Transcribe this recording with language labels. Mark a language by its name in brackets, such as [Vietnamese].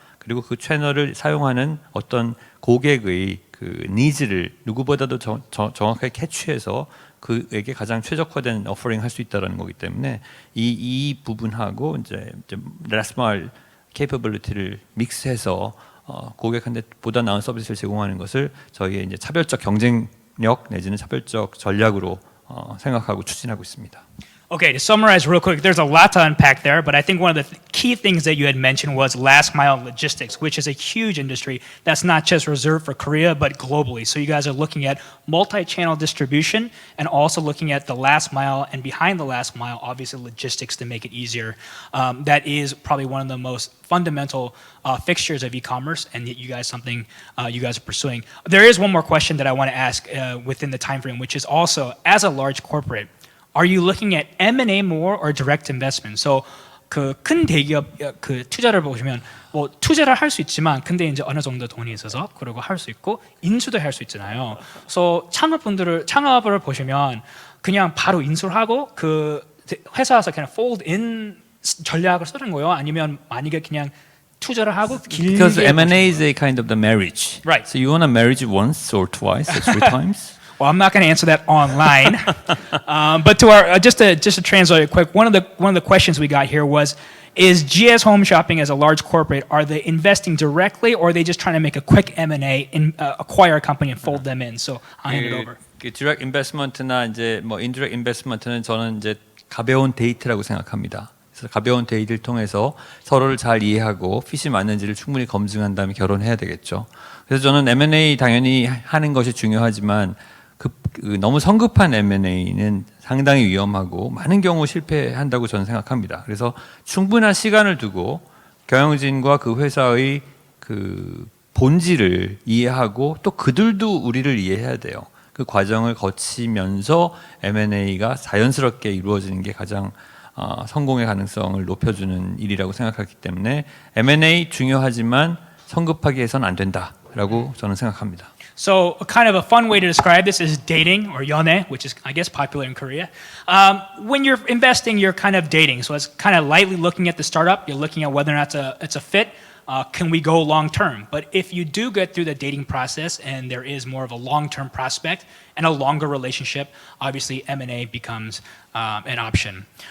[Korean] 그리고 그 채널을 사용하는 어떤 고객의 그 니즈를 누구보다도 정확하게 캐치해서 그에게 가장 최적화된 오퍼링 할 수 있다는 거기 때문에 이 부분하고 이제 라스마일 케이퍼빌리티를 믹스해서 고객한테 보다 나은 서비스를 제공하는 것을 저희의 이제 차별적 경쟁력 내지는 차별적 전략으로 생각하고 추진하고 있습니다. [English] Okay, to summarize real quick, there's a lot to unpack there, but I think one of the key things that you had mentioned was last mile logistics, which is a huge industry that's not just reserved for Korea, but globally. So you guys are looking at multi-channel distribution and also looking at the last mile and behind the last mile, obviously logistics to make it easier. That is probably one of the most fundamental fixtures of e-commerce, and you guys something you guys are pursuing. There is one more question that I want to ask within the time frame, which is also, as a large corporate, are you looking at M&A more or direct investment? [Korean] So 그 큰 대기업 그 투자를 보시면 뭐 투자를 할 수 있지만 근데 이제 어느 정도 돈이 있어서 그리고 할 수 있고 인수도 할 수 있잖아요. So 창업을 보시면 그냥 바로 인수를 하고 그 회사에서 그냥 fold in 전략을 쓰는 거예요? 아니면 만약에 그냥 투자를 하고 길게 [English] Because M&A is a kind of the marriage. Right. So you want to marriage once or twice or three times? Well, I'm not going to answer that online, but to our just to translate it quick, one of the questions we got here was, is GS Home Shopping as a large corporate, are they investing directly or are they just trying to make a quick M&A and acquire a company and fold them in? So I'll hand it over. [Korean] 디렉트 인베스트먼트나 이제 뭐 인디렉트 인베스트먼트는 저는 이제 가벼운 데이트라고 생각합니다. 그래서 가벼운 데이트를 통해서 서로를 잘 이해하고 핏이 맞는지를 충분히 검증한 다음에 결혼해야 되겠죠. 그래서 저는 M&A 당연히 하는 것이 중요하지만 너무 성급한 M&A는 상당히 위험하고 많은 경우 실패한다고 저는 생각합니다. 그래서 충분한 시간을 두고 경영진과 그 회사의 그 본질을 이해하고 또 그들도 우리를 이해해야 돼요. 그 과정을 거치면서 M&A가 자연스럽게 이루어지는 게 가장 성공의 가능성을 높여주는 일이라고 생각하기 때문에 M&A 중요하지만 성급하게 해서는 안 된다라고 저는 생각합니다. [English] So, a kind of a fun way to describe this is dating, or yone, which is, I guess, popular in Korea. When you're investing, you're kind of dating. So, it's kind of lightly looking at the startup. You're looking at whether or not it's a fit. Can we go long term? But if you do get through the dating process and there is more of a long-term prospect and a longer relationship, obviously M&A becomes an option.